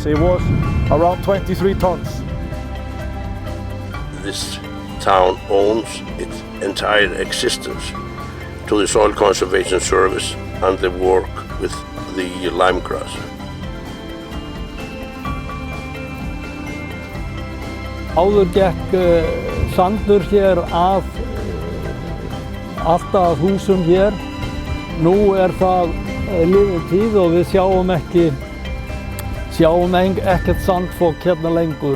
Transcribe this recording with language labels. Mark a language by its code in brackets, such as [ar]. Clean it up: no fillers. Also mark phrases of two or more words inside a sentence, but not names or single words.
[en] It was around 23 tons. This town owes its entire existence to the Soil Conservation Service and the work with the lyme grass. [is] Áður gekk sandur hér af alltaf húsum hér. Nú það liðin tíð og við sjáum ekkert sandfok hérna lengur.